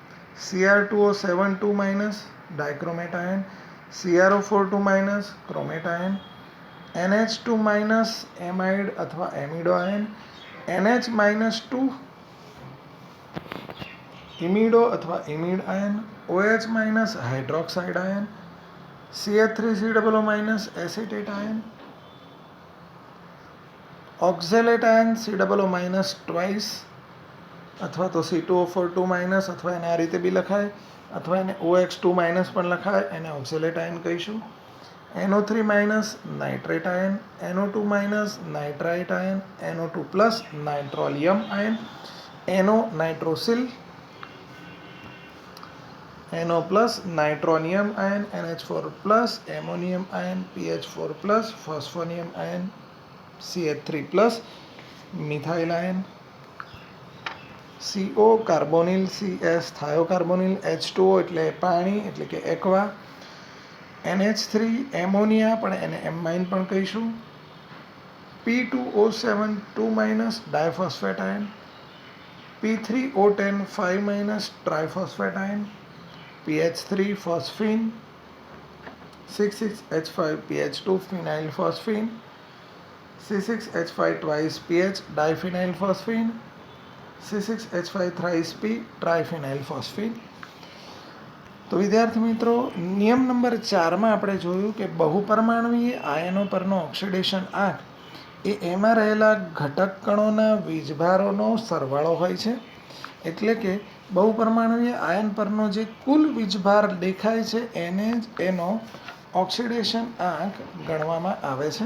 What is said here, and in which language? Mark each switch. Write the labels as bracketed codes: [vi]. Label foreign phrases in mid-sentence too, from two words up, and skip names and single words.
[gu] Cr2O72- ડાયક્રોમેટ આયન, CrO42- ક્રોમેટ આયન, NH2- એમાઇડ અથવા એમિડો આયન, NH- ઇમિડો અથવા ઇમિડ આયન, OH- હાઇડ્રોક્સાઇડ આયન, CH3COO- એસિટેટ આયન, ઓક્ઝેલેટ આયન COO- ટ્વાઇસ અથવા તો C2O42- અથવા એને આ રીતે બી લખાય અથવા એને OX2- પણ લખાય, એને ઓક્ઝેલેટ આયન કહીશું. [en] NO3 minus nitrate ion, NO2 minus nitrite ion, NO2 plus nitrolium ion, NO nitrosyl, NO plus nitronium ion, NH4 plus ammonium ion, PH4 plus phosphonium ion, CH3 plus methyl ion, [gu] CO કાર્બોનિલ, CS થાયોકાર્બોનિલ, H2O એટલે પાણી એટલે કે એક્વા, NH3 એમોનિયા પણ એને એમાઇન પણ કહીશું, P2O7 2 minus ડાયફોસ્ફેટ આયન, P3O10 5 minus ટ્રાયફોસ્ફેટ આયન, PH3 ફોસ્ફીન, [en] 6,6H5 PH2 phenyl phosphine, C6H5 twice PH diphenyl phosphine, C6H5 thrice P triphenyl phosphine. [gu] તો વિદ્યાર્થી મિત્રો, નિયમ નંબર 4માં આપણે જોયું કે બહુપરમાણુય આયનો પરનો ઓક્સિડેશન આંક એ એમાં રહેલા ઘટક કણોના વીજભારોનો સરવાળો હોય છે. એટલે કે બહુપરમાણુય આયન પરનો જે કુલ વીજભાર દેખાય છે એને જ એનો ઓક્સિડેશન આંક ગણવામાં આવે છે.